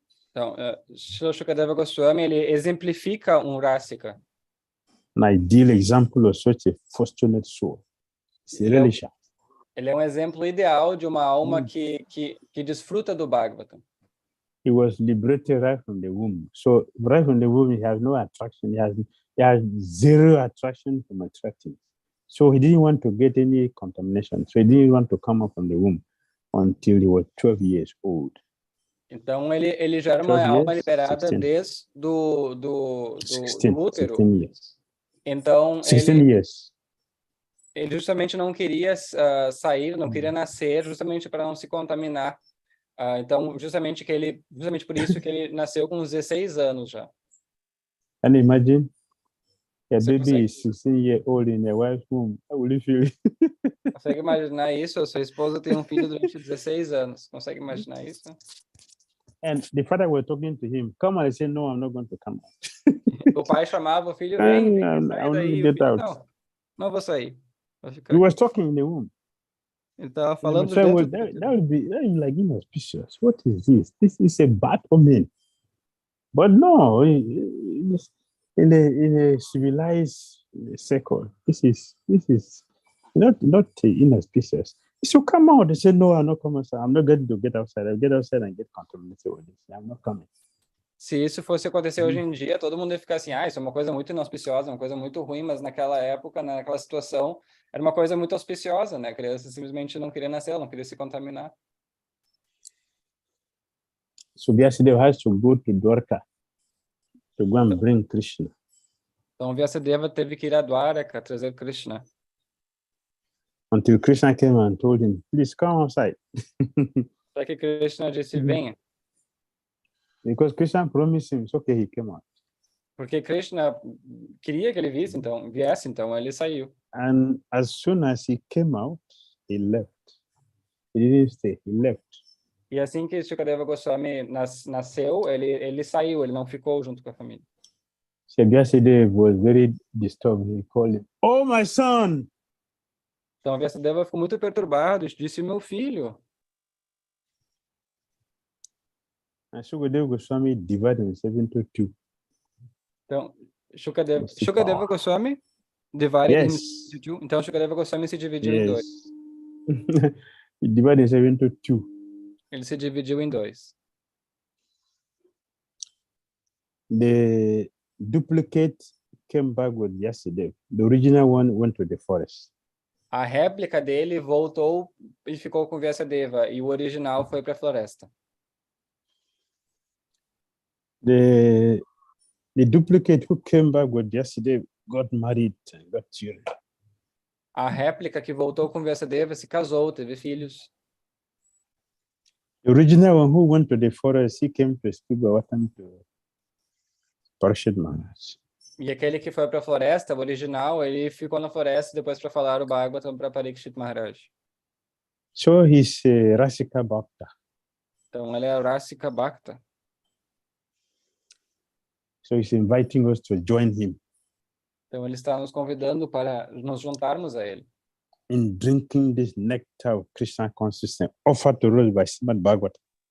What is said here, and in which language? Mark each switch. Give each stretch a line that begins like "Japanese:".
Portuguese: Então, Srila Shukadeva Goswami, ele exemplifica um Rasika.
English: An ideal example of such a fortunate soul.
Portuguese: Ele é um exemplo ideal de uma alma que desfruta do Bhagavatam.
English: He was liberated right from the womb. So right from the womb, he has no attraction. He has zero attraction from attracting. So he didn't want to get any contamination. So he didn't want to come up from the womb until he was 12 years old.
Portuguese: Então ele já era uma alma liberada
English: 16.
Portuguese: desde do útero.
English: 16 years.
Portuguese: Então
English: 16 years.
Portuguese: Ele justamente não queria sair, não queria nascer, justamente para não se contaminar. Então, justamente por isso que ele nasceu com 16 anos já.
English: And imagine a
Portuguese: Você
English: baby is 16 years old in a wife's womb. How will you feel?
Portuguese: Consegue imaginar isso? A sua esposa tem um filho durante 16 anos. Consegue imaginar isso?
English: And the father was talking to him. Come on, I said, no, I'm not going to come out.
Portuguese: O pai chamava o filho, vem, sai daí. O filho, não vou sair.
English: He was talking in the womb.
Portuguese: Ele estava falando dentro.
English: That would be like inauspicious. What is this? This is a bad omen. But no, in a civilized circle, this is not inauspicious. So come out. They said, no, I'm not coming. I'm not going to get outside. I'll get outside and get contaminated with this. I'm not coming.
Portuguese: Se isso fosse acontecer hoje em dia, todo mundo ia ficar assim, isso é uma coisa muito inauspiciosa, uma coisa muito ruim, mas naquela época, naquela situação, era uma coisa muito auspiciosa, né? A criança simplesmente não queria nascer, não queria se contaminar.
English: So Vyasadeva has to go to Dwarka to go and bring Krishna.
Portuguese: Então Vyasadeva teve que ir a Dwarka trazer Krishna.
English: Until Krishna came and told him, please come outside.
Portuguese: Até que Krishna disse, venha.
English: Because Krishna promised him, it's okay, he came out.
Portuguese: Porque Krishna queria que ele viesse, então ele saiu.
English: And as soon as he came out, he left. He didn't stay, he left.
Portuguese: E assim que Shukadeva Goswami nasceu, ele saiu, ele não ficou junto com a família.
English: So Vyasadeva was very disturbed. He called him, oh, my son!
Portuguese: Então Vyasadeva ficou muito perturbado, disse, meu filho.
English: And Shukadeva Goswami divided himself into two. Então, Shukadeva Goswami divided into two.
Portuguese: Então, Shukadeva Goswami se dividiu em dois.
English: He divided himself into two.
Portuguese: Ele se dividiu em dois.
English: The duplicate came back with Vyasadeva. The original one went to the forest.
Portuguese: A réplica dele voltou e ficou com Vyasadeva, e o original foi para a floresta.
English: The duplicate who came back with Vyasadeva got married and got children.
Portuguese: A réplica que voltou com Vyasadeva se casou, teve filhos.
English: The original one who went to the forest, he came to speak Bhagavatam to Parashit Maharaj.
Portuguese: E aquele que foi para a floresta, o original, ele ficou na floresta depois para falar o Bhagavatam para Parikshit Maharaj.
English: So he's Rasika Bhakta.
Portuguese: Então ele é Rasika Bhakta.
English: So he's inviting us to join him.
Portuguese: Então ele está nos convidando para nos juntarmos a ele.
English: In drinking this nectar of Krishna consciousness offered to us by Srimad-Bhagavatam.